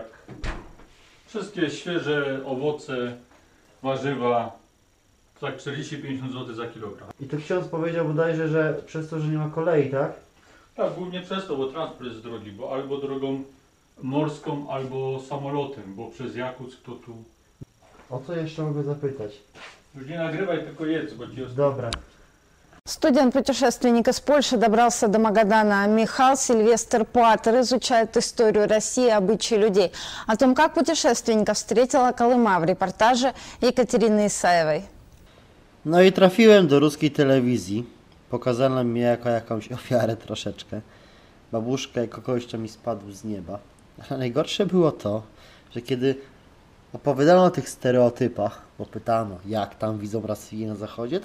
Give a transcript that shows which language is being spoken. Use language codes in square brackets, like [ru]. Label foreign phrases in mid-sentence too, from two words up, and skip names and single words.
[pl] Wszystkie świeże owoce, warzywa, tak 40-50 zł za kilogram. I to ksiądz powiedział bodajże, że przez to, że nie ma kolei, tak? Tak, głównie przez to, bo transport jest drogi, bo albo drogą morską, albo samolotem, bo przez Jakuck to tu... O co jeszcze mogę zapytać? Już nie nagrywaj, tylko jedz, bo ci Dobra. [ru] Студент-путешественник из Польши добрался до Магадана. Михаил Сильвестр Пуатер изучает историю России и обычаи людей. О том, как путешественника встретила Колыма, в репортаже Екатерины Исаевой. [pl] No i trafiłem do ruskiej telewizji. Pokazano mnie jako jakąś ofiarę troszeczkę. Babuszka jako kogoś, kto mi spadł z nieba. Ale najgorsze było to, że kiedy opowiadano o tych stereotypach, bo pytano, jak tam widzą Rosję na zachodzie,